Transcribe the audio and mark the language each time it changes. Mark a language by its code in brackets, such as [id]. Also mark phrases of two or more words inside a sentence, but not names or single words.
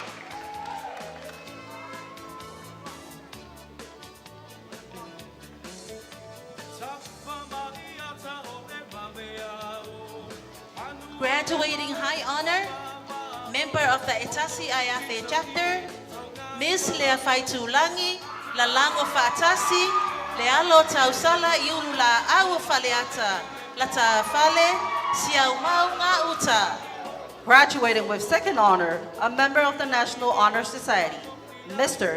[en] Graduating High Honor, Member of the Etasi Ayafe Chapter, Ms. Lea Faitulangi, Lalango Fatasi, Lealo Tausala Iulula Awu Faleata, Lata Fale, Siaumaunga Uta. Graduating with second honor, a member of the National Honor Society, Mr.